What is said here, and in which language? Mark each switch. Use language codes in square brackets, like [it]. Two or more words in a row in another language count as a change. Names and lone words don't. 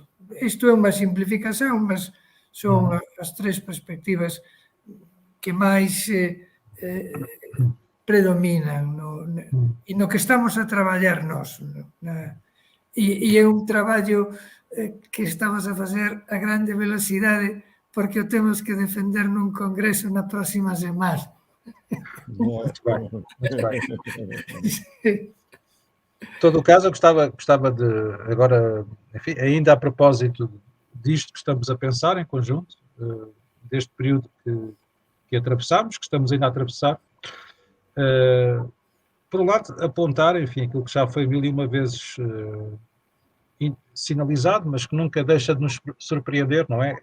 [gl] Isto é unha simplificación, mas son as tres perspectivas que máis predominan e no que estamos a traballar nós. E é un traballo que estamos a facer a grande velocidade porque o temos que defender nun congreso na próxima semana. [pt] Muito bem, muito bem. Em todo o caso, eu gostava de, agora, enfim, ainda a propósito disto que estamos a pensar em conjunto, deste período que atravessamos, que estamos ainda a atravessar, por um lado, apontar, enfim, aquilo que já foi 1001 vezes sinalizado, mas que nunca deixa de nos surpreender, não é?